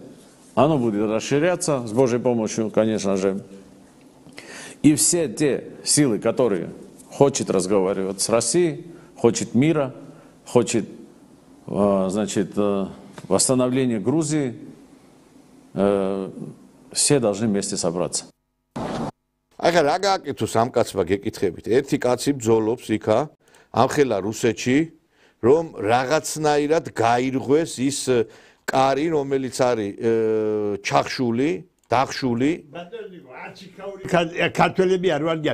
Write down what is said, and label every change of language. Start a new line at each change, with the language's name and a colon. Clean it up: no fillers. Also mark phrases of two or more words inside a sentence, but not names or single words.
Russian: Оно будет расширяться с Божьей помощью, конечно же. И все те силы, которые хотят разговаривать с Россией, хотят мира, хотят, значит, восстановления Грузии, все должны вместе собраться.
Georgian: Ახლა რა გააკეთოს ამ კაცმა გეკითხებით? ერთი კაცი ბრძოლობს იქა, ამხელა რუსეთში, რომ რაღაცნაირად გაირღვეს ის კარი, რომელიც არის ჩახშული, დახშული. ქართველები არ ვარგიან.